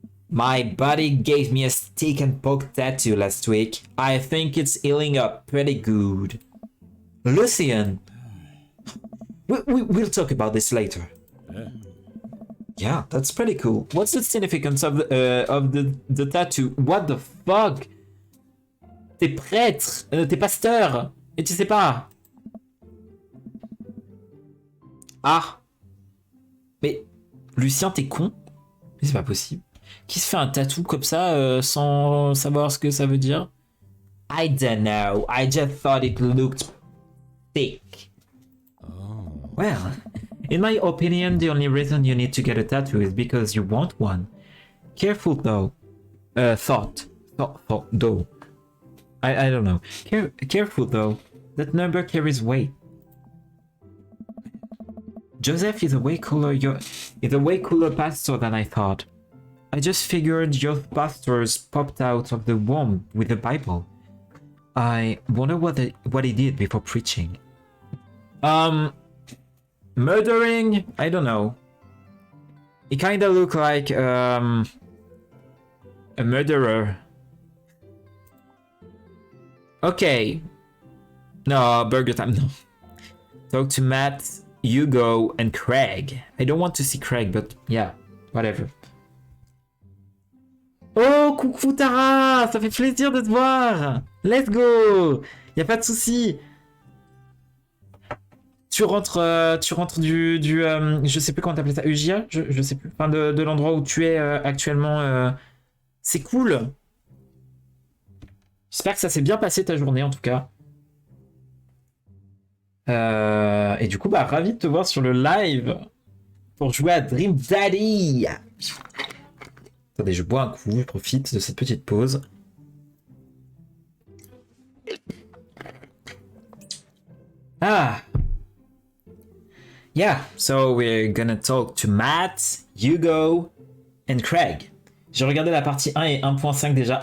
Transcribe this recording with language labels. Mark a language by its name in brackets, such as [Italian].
[English] My buddy gave me a stick and poke tattoo last week. I think it's healing up pretty good. Lucien! We'll talk about this later. Yeah, that's pretty cool. What's the significance of the tattoo? What the fuck? [French] T'es prêtre, t'es pasteur, et tu sais pas. Ah. Mais, Lucien, t'es con? Mais c'est pas possible. Qui se fait un tatou comme ça sans savoir ce que ça veut dire? [English] I don't know. I just thought it looked thick. Oh. Well, in my opinion, the only reason you need to get a tattoo is because you want one. Careful though. Thought though. I don't know. Careful though. That number carries weight. Joseph is a way cooler pastor than I thought. I just figured youth pastors popped out of the womb with the Bible. I wonder what he did before preaching. Murdering? I don't know. He kinda looked like a murderer. Okay. No, burger time, no. Talk to Matt, Hugo, and Craig. I don't want to see Craig, but yeah, whatever. [French] Oh, coucou Tara! Ça fait plaisir de te voir! [English] Let's go! [French] Y a pas de souci. Tu rentres du je sais plus comment t'appelais ça, UJA? Je sais plus. Enfin, de l'endroit où tu es actuellement. C'est cool. J'espère que ça s'est bien passé ta journée en tout cas. Et du coup, bah, ravi de te voir sur le live. pour jouer à Dream Daddy. Attendez, je bois un coup, je profite de cette petite pause. Ah. [English] Yeah, so we're gonna talk to Matt, Hugo and Craig. [French] J'ai regardé la partie 1 et 1.5 déjà.